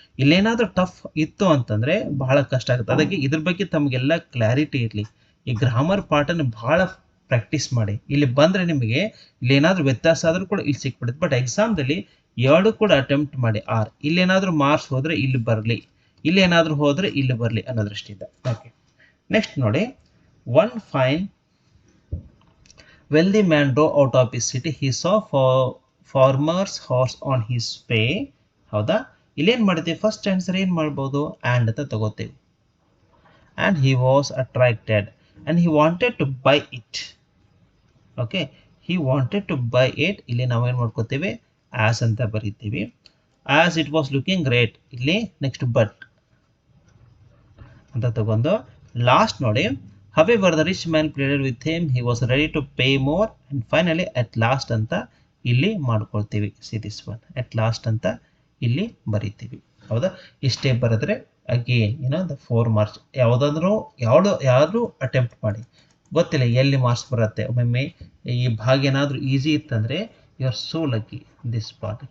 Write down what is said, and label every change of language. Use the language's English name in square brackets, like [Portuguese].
[Kannada] ಇಲ್ಲೇನಾದ್ರೂ tough ಇತ್ತು ಅಂತಂದ್ರೆ ಬಹಳ ಕಷ್ಟ ಆಗುತ್ತೆ. ಅದಕ್ಕೆ ಇದ್ರ ಬಗ್ಗೆ ತಮಗೆಲ್ಲ ಕ್ಲಾರಿಟಿ ಇರಲಿ. ಈ ಗ್ರಾಮರ್ ಪಾರ್ಟನ್ನು ಬಹಳ ಪ್ರಾಕ್ಟೀಸ್ ಮಾಡಿ. ಇಲ್ಲಿ ಬಂದ್ರೆ ನಿಮಗೆ ಇಲ್ಲೇನಾದ್ರೂ ವ್ಯತ್ಯಾಸ ಆದ್ರೂ ಕೂಡ ಇಲ್ಲಿ ಸಿಕ್ಬಿಡುತ್ತೆ. ಬಟ್ ಎಕ್ಸಾಮ್ದಲ್ಲಿ 2 ಕೂಡ ಅಟೆಂಪ್ಟ್ ಮಾಡಿ. ಆರ್ ಇಲ್ಲೇನಾದ್ರೂ ಮಾರ್ಕ್ಸ್ ಹೋದ್ರೆ ಇಲ್ಲಿ ಬರಲಿ, ಇಲ್ಲೇನಾದ್ರೂ ಹೋದ್ರೆ ಇಲ್ಲಿ ಬರಲಿ ಅನ್ನೋ ದೃಷ್ಟಿಯಿಂದ. [English] okay, [Kannada] ನೆಕ್ಸ್ಟ್ ನೋಡಿ, [English] One fine wealthy man drove out of his city. He saw farmer's horse on his way. [Kannada] ಹೌದಾ? ಇಲ್ಲೇನ್ ಮಾಡ್ತೀವಿ, ಫಸ್ಟ್ ಆನ್ಸರ್ ಏನ್ ಮಾಡ್ಬೋದು, ಆ್ಯಂಡ್ ಅಂತ ತಗೋತೀವಿ. [English] And he was attracted and he wanted to buy it. Okay, he wanted to buy it. [Kannada] ಇಲ್ಲಿ ನಾವೇನ್ ಮಾಡ್ಕೋತೀವಿ, ಆಸ್ ಅಂತ ಬರೀತೀವಿ. [English] As it was looking great. [Kannada] ಇಲ್ಲಿ ನೆಕ್ಸ್ಟ್ ಬಟ್ ಅಂತ ತಗೊಂಡು ಲಾಸ್ಟ್ ನೋಡಿ, [English] however the rich man pleaded with him, he was ready to pay more, and finally at last [Kannada] ಅಂತ ಇಲ್ಲಿ ಮಾಡ್ಕೊಳ್ತೀವಿ. [English] see this one, at last [Kannada] ಅಂತ ಇಲ್ಲಿ ಬರೀತೀವಿ. ಹೌದಾ? ಇಷ್ಟೇ ಬರೆದ್ರೆ [English] Again the 4 marks. [Kannada] ಯಾವ್ದು ಅಟೆಂಪ್ಟ್ ಮಾಡಿ, ಗೊತ್ತಿಲ್ಲ ಎಲ್ಲಿ ಮಾರ್ಕ್ಸ್ ಬರುತ್ತೆ. ಒಮ್ಮೊಮ್ಮೆ ಈ ಭಾಗ ಏನಾದ್ರೂ ಈಸಿ ಇತ್ತಂದ್ರೆ [English] You are so lucky this part.